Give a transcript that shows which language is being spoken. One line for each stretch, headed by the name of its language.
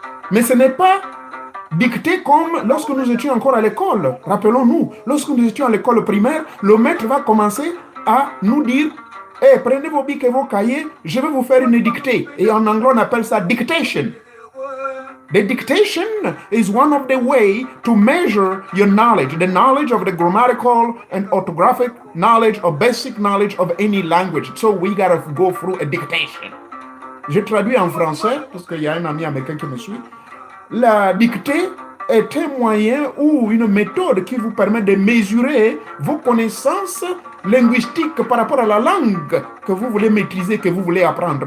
French: Mais ce n'est pas dicter comme lorsque nous étions encore à l'école. Rappelons-nous, lorsque nous étions à l'école primaire, le maître va commencer à nous dire « Hey, prenez vos bics et vos cahiers, je vais vous faire une dictée. » Et en anglais, on appelle ça « dictation ».
English: The dictation is one of the ways to measure your knowledge, the knowledge of the grammatical and orthographic knowledge or basic knowledge of any language. So we gotta go through a dictation.
French: Je traduis en français, parce qu'il y a un ami américain qui me suit. La dictée est un moyen ou une méthode qui vous permet de mesurer vos connaissances linguistiques par rapport à la langue que vous voulez maîtriser, que vous voulez apprendre.